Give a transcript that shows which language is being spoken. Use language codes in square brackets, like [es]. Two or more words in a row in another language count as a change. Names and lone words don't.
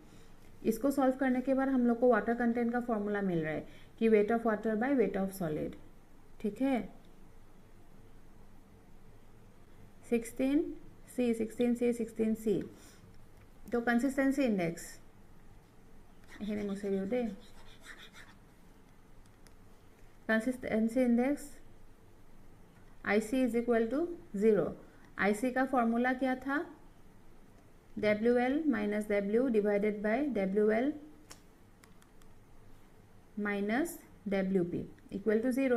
[hi] इसको सॉल्व करने के बाद हम लोग को [en] water content [hi] का फॉर्मूला मिल रहा है कि [en] weight of water by weight of solid, [hi] ठीक है। [as] 16C तो [en] consistency index [as] এইখিনি মুছি দিওঁ দেই। [en] consistency index IC is equal to 0. [hi] IC का फॉर्मूला क्या था? [en] WL minus W divided by WL minus WP equal to 0.